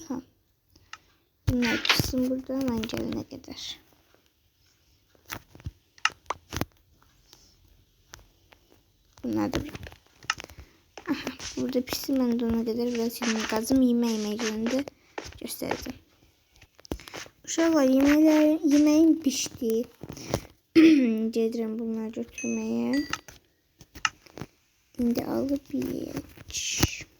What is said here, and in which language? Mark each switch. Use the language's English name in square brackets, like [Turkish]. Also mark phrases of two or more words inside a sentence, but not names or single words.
[Turkish] Bunlar kısım burada hemen gelene kadar. Bunlar da burada. Aha, burada pişsin, ben de ona kadar biraz şimdi gazım yemeğini göstereceğim. [Azerbaijani] Uşaqlar [Turkish] yemeğim pişti. [Azerbaijani] Gedirəm bunları götürməyə. İndi alıb yeyək.